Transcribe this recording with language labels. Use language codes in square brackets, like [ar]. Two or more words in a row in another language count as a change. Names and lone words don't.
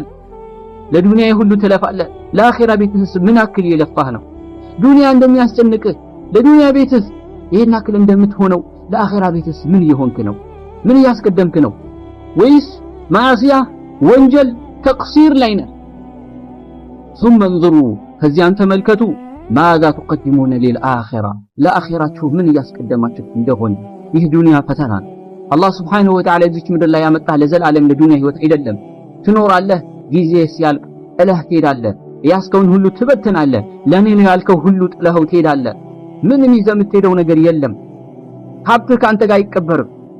[am] ለዱንያ ሁሉ ትለፋለህ፣ ለአኺራ ቤትህስ ምን አክል የለፋህ ነው? ዱንያ እንደሚያስጨንቅህ ለዱንያ ቤትህ ይሄን አክል እንደምትሆነው ለአኺራ ቤትስ ምን እየሆንክ ነው? ምን እያስቀደምክ ነው? ወይስ ማዕሲያ፣ ወንጀል፣ ተቅሲር ላይ ነህ? [ar] ثم انظروا [am] ከዚያም ተመልከቱ። [ar] ماذا تقدمون للآخرة [am] ለአኺራችሁ ምን እያስቀደማችሁ እንደሆነ። ይህ ዱንያ ፈተና ነው። አላህ [ar] سبحانه وتعالى [am] እዚች ምድር ላይ ያመጣህ ለዘላለም ለዱንያ ህይወት አይደለም። ትኖራለህ፣ ጊዜ ሲያልቅ ጥለህ ትሄዳለህ። ያስከውን ሁሉ ትበትናለህ። ለኔ ነው ያልከው ሁሉ ጥለኸው ትሄዳለህ። ምንም ይዘህ የምትሄደው ነገር የለም። ሀብትህ ከአንተ ጋር አይቀበርም።